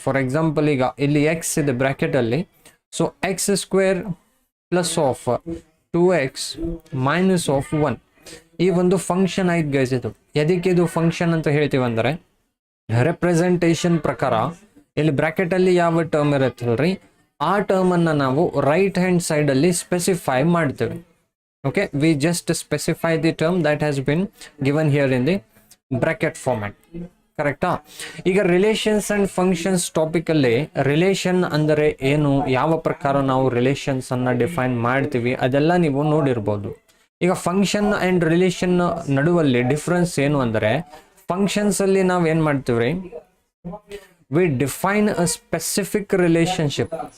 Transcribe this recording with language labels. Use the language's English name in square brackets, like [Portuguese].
[Kannada] For example, ಈಗ ಇಲ್ಲಿ X ಇದೆ ಬ್ರ್ಯಾಕೆಟಲ್ಲಿ. So X square plus of 2x minus of 1 ಈ ಒಂದು ಫಂಕ್ಷನ್ ಆಯ್ತು ಗೈಸ್. ಇದು ಎದಕ್ಕೆ ಇದು ಫಂಕ್ಷನ್ ಅಂತ ಹೇಳ್ತೀವಿ ಅಂದರೆ, ರೆಪ್ರೆಸೆಂಟೇಷನ್ ಪ್ರಕಾರ ಇಲ್ಲಿ ಬ್ರ್ಯಾಕೆಟಲ್ಲಿ ಯಾವ ಟರ್ಮ್ ಇರುತ್ತಲ್ರಿ, ಆ ಟರ್ಮನ್ನು ನಾವು ರೈಟ್ ಹ್ಯಾಂಡ್ ಸೈಡಲ್ಲಿ ಸ್ಪೆಸಿಫೈ ಮಾಡ್ತೇವೆ. [English] Okay, we just specify the term that has been given here in the bracket format, ಕರೆಕ್ಟಾ? [Kannada] ಈಗ ರಿಲೇಷನ್ಸ್ ಅಂಡ್ ಫಂಕ್ಷನ್ಸ್ ಟಾಪಿಕ್ ಅಲ್ಲಿ ರಿಲೇಷನ್ ಅಂದರೆ ಏನು, ಯಾವ ಪ್ರಕಾರ ನಾವು ರಿಲೇಷನ್ಸ್ ಅನ್ನ ಡಿಫೈನ್ ಮಾಡ್ತೀವಿ ಅದೆಲ್ಲ ನೀವು ನೋಡಿರ್ಬೋದು. ಈಗ ಫಂಕ್ಷನ್ ಅಂಡ್ ರಿಲೇಷನ್ ನಡುವಲ್ಲಿ ಡಿಫ್ರೆನ್ಸ್ ಏನು ಅಂದರೆ, ಫಂಕ್ಷನ್ಸ್ ಅಲ್ಲಿ ನಾವು ಏನ್ ಮಾಡ್ತೀವ್ರಿ, [English] We define a specific relationship.